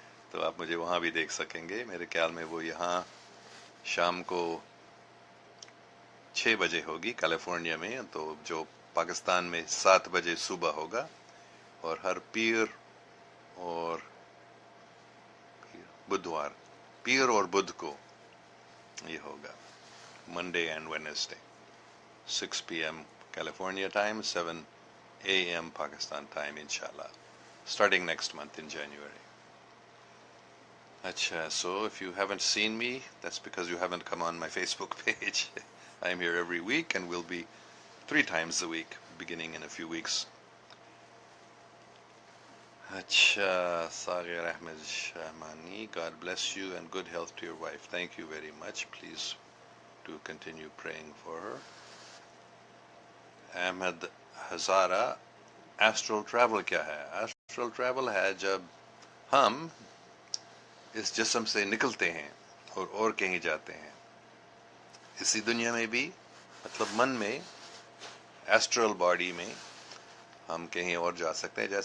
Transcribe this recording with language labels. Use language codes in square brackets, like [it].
[ur] تو آپ مجھے وہاں بھی دیکھ سکیں گے. میرے خیال میں وہ یہاں شام کو 6 بجے ہوگی کیلیفورنیا میں، تو جو پاکستان میں 7 بجے صبح ہوگا. اور ہر پیر اور بدھوار، پیر اور بدھ کو یہ ہوگا، [en] Monday and Wednesday 6 p.m. California time, 7 a.m. Pakistan time, inshallah, starting next month in January. Acha, so if you haven't seen me, that's because you haven't come on my Facebook page. I'm here every week and will be 3 times a week beginning in a few weeks. Acha, Saghir Ahmed Shahmani, God bless you and good health to your wife. Thank you very much. Please do continue praying for her. [ur] Ahmad Hazara, astral travel کیا ہے؟ Astral travel ہے جب ہم اس جسم سے نکلتے ہیں اور کہیں جاتے ہیں، اسی دنیا میں بھی، مطلب من میں، ایسٹرل باڈی میں ہم کہیں اور جا سکتے ہیں.